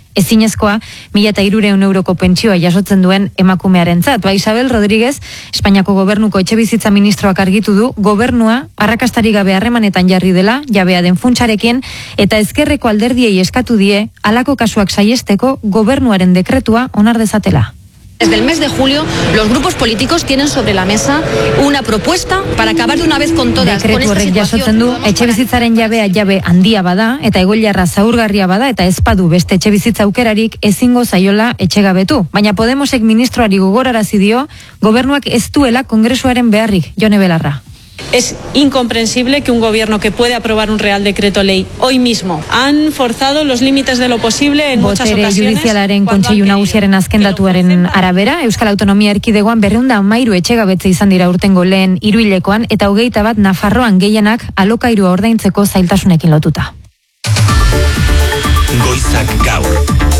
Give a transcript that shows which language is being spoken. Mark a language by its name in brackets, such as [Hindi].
[Basque] ezinezkoa 1300 euroko pentsioa jasotzen duen emakumearentzat. Ba, Isabel Rodríguez, Espainiako gobernuko etxebizitza ministroak argitu du, gobernua arrakastari gabe harremanetan jarri dela, jabea den funtsarekin, eta ezkerreko alderdiei eskatu die, halako kasuak saihesteko gobernuaren dekretua onar dezatela. [Spanish] Desde el mes de julio, los grupos políticos tienen sobre la mesa una propuesta para acabar de una vez con todas con esta situación. [Basque] Jasotzen du, etxebizitzaren jabea jabe handia bada, eta egoiliarra zaurgarria bada, eta ezpadu beste etxebizitza aukerarik ezingo zaiola etxegabetu. Baina Podemosek ministroari gogorarazi dio, gobernuak ez duela kongresuaren beharrik, Jone Belarra. [Spanish] Es incomprensible que un gobierno que puede aprobar un real decreto ley hoy mismo han forzado los límites de lo posible en muchas ocasiones. [Basque] Botere judizialaren kontseilu nagusiaren azken datuaren arabera, Euskal Autonomia Erkidegoan 213 etxegabetze izan dira urtengo lehen hiruhilekoan eta 21 Nafarroan, gehienak alokairua ordaintzeko zailtasunekin lotuta. Goizak gaur.